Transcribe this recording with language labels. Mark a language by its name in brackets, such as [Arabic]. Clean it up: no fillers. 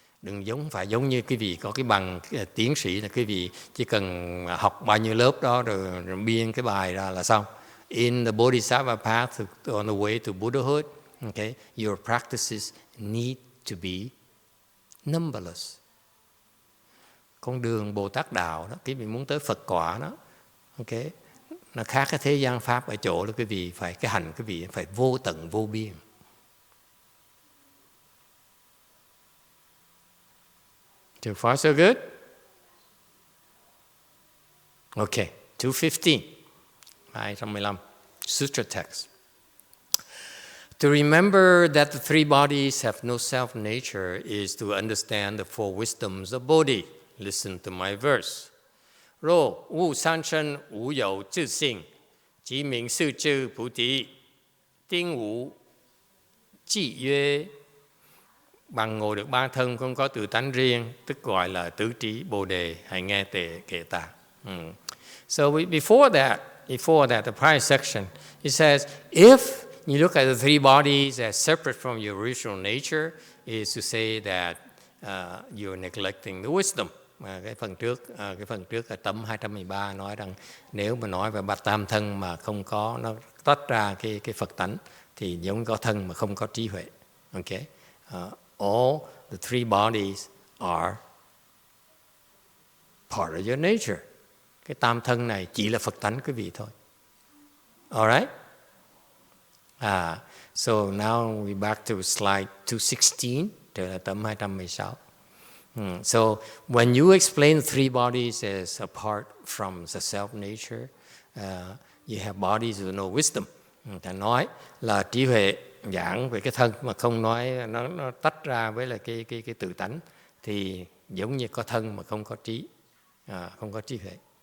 [Vietnamese] Đừng phải giống như quý vị có cái bằng tiến sĩ là quý vị chỉ cần học bao nhiêu lớp đó rồi biên cái bài ra là xong. [English] In the Bodhisattva path on the way to Buddhahood, okay, your practices need to be numberless. [Vietnamese] Con đường Bồ Tát đạo đó, quý vị muốn tới Phật quả đó, okay, nó khác cái thế gian pháp ở chỗ là quý vị phải cái hành quý vị phải vô tận vô biên. [English] So far so good? Okay, 215. 215. Sutra text. To remember that the three bodies have no self-nature is to understand the four wisdoms of Bodhi. Listen to my verse. [Chinese] Rô wu san shen wu you zhi xing, ji ming su zhi Budi, tinh wu ji yue. [Vietnamese] Bằng ngộ được ba thân không có tự tánh riêng, tức gọi là tứ trí Bồ đề, hãy nghe tề kệ ta. [English] So before that, the prior section, it says, if you look at the three bodies as separate from your original nature, is to say that you're neglecting the wisdom. [Vietnamese] Cái phần trước ở tấm 213 nói rằng nếu mà nói về bát tam thân mà không có nó tách ra cái Phật tánh thì giống có thân mà không có trí huệ. [English] Okay? All the three bodies are part of your nature. [Vietnamese] Cái tam thân này chỉ là Phật tánh quý vị thôi. [English] Alright? So now we back to slide 216, [Vietnamese] trở lại tấm 216. [English] So when you explain three bodies as apart from the self-nature, you have bodies with no wisdom. [Vietnamese] Ta nói là trí huệ giảng về cái thân mà không nói nó tách ra với là cái tự tánh thì giống như có thân mà không có trí, không có trí huệ.